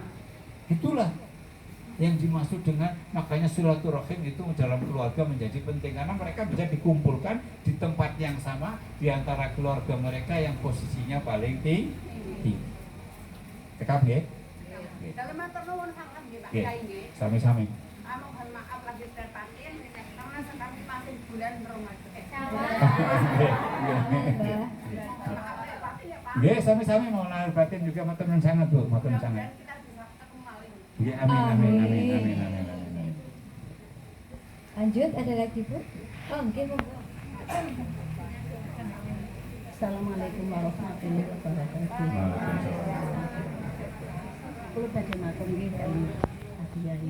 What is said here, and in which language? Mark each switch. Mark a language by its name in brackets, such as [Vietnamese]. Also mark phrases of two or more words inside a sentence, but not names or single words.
[Indonesian] Itulah yang dimaksud dengan, makanya silaturahim itu dalam keluarga menjadi penting, karena mereka bisa dikumpulkan di tempat yang sama di antara keluarga mereka yang posisinya paling tinggi. [Javanese] Cekap ya? Dalam matur nuwun sangat nggih Pak Nggih. Kyai nggih. Sami-sami. [Indonesian] Mohon maaf lahir dan batin, karena sekarang masih bulan Ramadan. Maaf lahir batin ya Pak. [Javanese] Nggih, sami-sami [Indonesian] mau lahir batin juga [Javanese] matur nuwun sangat Bu, matur nuwun sangat. [Indonesian] Mudah-mudahan kita bisa ketemu malih. Ya, amin. Lanjut, ada lagi Bu? Oh, mungkin Bu. [Arabic] السلام عليكم ورحمة الله وبركاته. [Javanese] Kulo badhe matur nggih kali Adiyari.